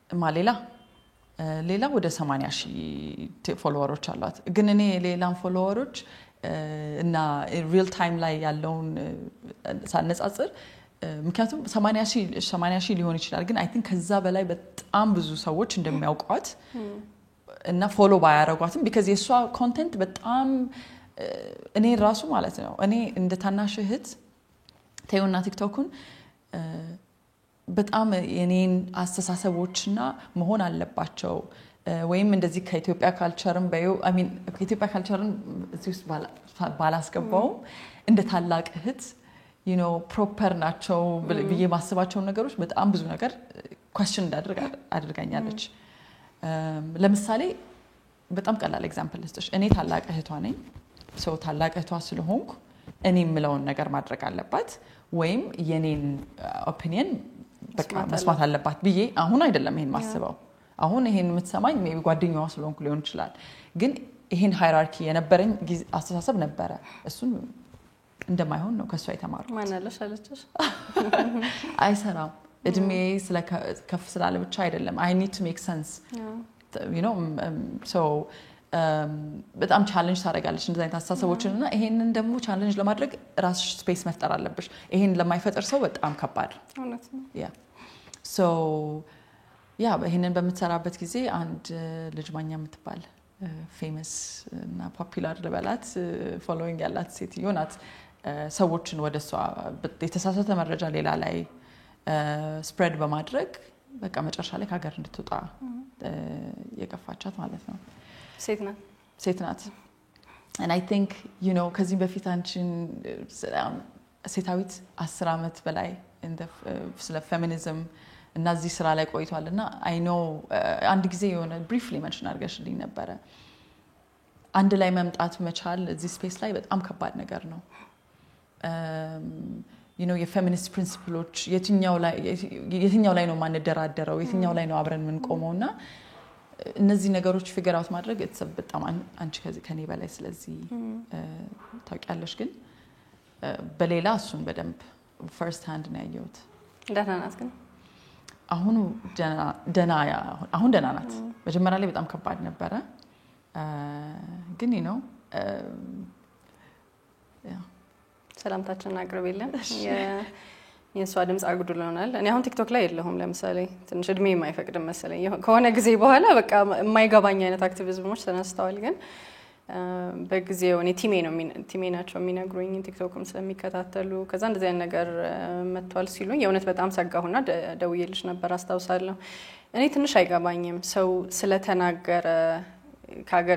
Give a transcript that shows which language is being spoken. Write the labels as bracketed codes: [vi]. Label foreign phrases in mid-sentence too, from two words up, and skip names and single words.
[am] ሌላ ወደ 80,000 ፎሎወሮች አሏት ግን እኔ ሌላም ፎሎወሮች እና [en] real time [am] ላይ ያለውን ሳነጻጽር ምክንያቱም 80,000 ሊሆን ይችላል ግን [en] I think [am] ከዛ በላይ በጣም ብዙ ሰዎች እንደሚያውቋት እና ፎሎ ባያረጓትም because የሷ ኮንቴንት በጣም እኔ ራሱ ማለት ነው እኔ እንደ ታናሽ እህት ተዩና ቲክቶክን በጣም የኔን አስተሳሰቦችና መሆን አለባቸው ወይም እንደዚህ ከኢትዮጵያ ካልቸርም በዩ [en] I mean [am] ከኢትዮጵያ ካልቸርን እዚህ ባላስገባው እንደ ታላቅ እህት [en] you know [am] ፕሮፐር ናቸው ብዬ ማስባቸው ነገሮች በጣም ብዙ ነገር question አድርጋኛለች ለምሳሌ በጣም ቀላል ኤግዛምፕል ልስጥሽ እኔ ታላቅ እህቷ ነኝ ሰው ታላቅ እህቷ ስለሆንኩ እኔ የምለውን ነገር ማድረግ አለባት ወይም የኔን ኦፒኒየን በቃ መስማት አለባት ብዬ አሁን አይደለም ይሄን ማስበው አሁን ይሄን የምትሰማኝ ሜቢ ጓደኛዋ ስለሆንኩ ሊሆን ይችላል ግን ይሄን ሃይራርኪ የነበረኝ አስተሳሰብ ነበረ እሱን እንደማይሆን ነው ከሷ የተማርኩት ማን አለሽ አለችሽ አይሰራም እድሜ ከፍ ስላለ ብቻ አይደለም [en] I need to make sense you know [am] so በጣም ቻሌንጅ ታደርጋለች እንደዛ አይነት አስተሳሰቦችንና ይሄንን ደግሞ ቻሌንጅ ለማድረግ ራስሽ ስፔስ መፍጠር አለብሽ ይሄን ለማይፈጠር ሰው በጣም ከባድ እውነት ነው so ይሄንን በመተራበት ጊዜ አንድ ልጅ ማኛ የምትባል ፌመስ እና ፖፑላር ለበላት ፎሎዊንግ ያላት ሴትዮ ናት ሰዎችን ወደሷ የተሳሳተ መረጃ ሌላ ላይ ስፕሬድ በማድረግ በቃ መጨረሻ ላይ ከሀገር እንድትወጣ የገፋቻት ማለት ነው ሴት ናት [en] and I think you know [am] ከዚህ በፊት አንቺን ሴታዊት 10 አመት በላይ ስለ ፌሚኒዝም እና እዚህ ስራ ላይ ቆይቷልና [en] I know [am] አንድ ጊዜ የሆነ [en] briefly mention [am] አድርገሽልኝ ነበረ አንድ ላይ መምጣት መቻል እዚህ ስፔስ ላይ በጣም ከባድ ነገር ነው [en] you know [am] የፌሚኒስት ፕሪንሲፕሎች የትኛው ላይ ነው ማንደራደረው የትኛው ላይ ነው አብረን ምን ቆመውና እነዚህ ነገሮች [en] figure out [am] ማድረግ በጣም አንቺ ከኔ በላይ ስለዚህ ታውቂያለሽ ግን በሌላ እሱን በደንብ [en] first hand [am] ነው ያየሁት ደህና ናት ግን አሁን ደህና ናት መጀመሪያ ላይ በጣም ከባድ ነበረ ግን [en] you know [am] ሰላምታችንን አቅርቤልን የሷ ድምጽ አጉድሎናል እኔ አሁን ቲክቶክ ላይ የለሁም ለምሳሌ ትንሽ እድሜ የማይፈቅድም መሰለኝ ከሆነ ጊዜ በኋላ በቃ የማይገባኝ አይነት አክቲቪዝሞች ተነስተዋል ግን በጊዜው እኔ ቲሜ ናቸው የሚነግሩኝ ቲክቶክም ስለሚከታተሉ ከዛ እንደዚህ አይነት ነገር መጥቷል ሲሉኝ የእውነት በጣም ሰጋሁና ደውዬልሽ ነበር አስታውሳለሁ እኔ ትንሽ አይገባኝም ሰው ስለተናገረ ከሀገር